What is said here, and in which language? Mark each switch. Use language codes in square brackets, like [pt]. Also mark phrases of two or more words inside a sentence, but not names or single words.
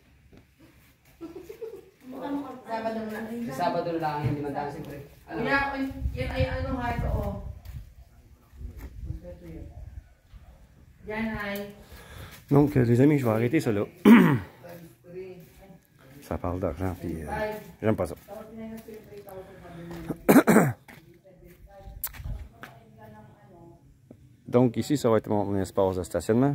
[tl] Sabado na lang. Sa Sabado na lang, hindi man tayo siyempre. Ano? Yan ay ano nga ito, oh. Yan ay. [fr] Donc, les amis, je vais arrêter ça là. Ça parle d'argent, puis j'aime pas ça. Donc ici, ça va être mon espace de stationnement.